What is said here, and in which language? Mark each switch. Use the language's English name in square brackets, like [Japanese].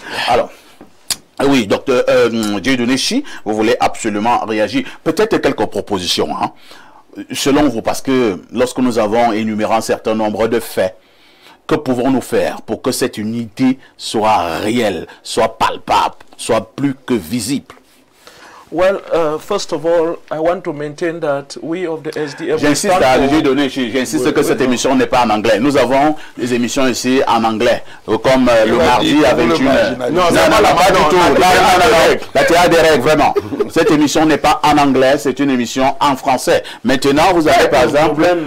[French] Alors, oui, docteur Dieudonné-Chi, vous voulez absolument réagir. Peut-être quelques propositions, hein, selon vous, parce que lorsque nous avons énuméré un certain nombre de faits, que pouvons-nous faire pour que cette unité soit réelle, soit palpable, soit plus que visible? [English] Well, first of all, I want to maintain that we of the SDF... [French] J'insiste à Dieudonné-Chi, j'insiste que cette émission n'est pas en anglais. Nous avons des émissions ici en anglais, comme le mardi avec une... Non, pas du tout. La théâtre des règles, vraiment. Cette émission n'est pas en anglais, c'est une émission en français. Maintenant, vous avez par exemple...